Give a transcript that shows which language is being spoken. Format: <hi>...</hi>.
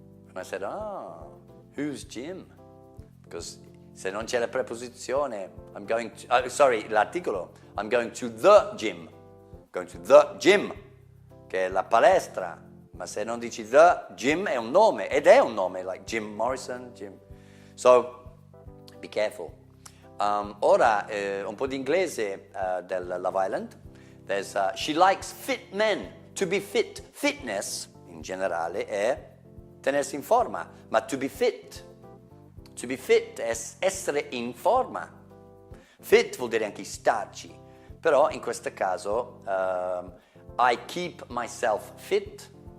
<en>And I said, who's gym? Because</en> <it>se non c'è la preposizione, l'articolo,</it> <en>I'm going to the gym. Going to the gym,</en> <it>che è la palestra. Ma se non dici</it> <en>the gym</en> <it>è un nome, ed è un nome, like Jim Morrison, Jim.</it> <en>So, be careful.</en> <it>Ora un po' di inglese del Love Island.</it> <en>There's she likes fit men. To be fit,</en> <it>fitness in generale è tenersi in forma, ma</it> <en>to be fit</en> <it>è essere in forma. Fit vuol dire anche starci, però in questo caso</it> <en>I keep myself fit.</en>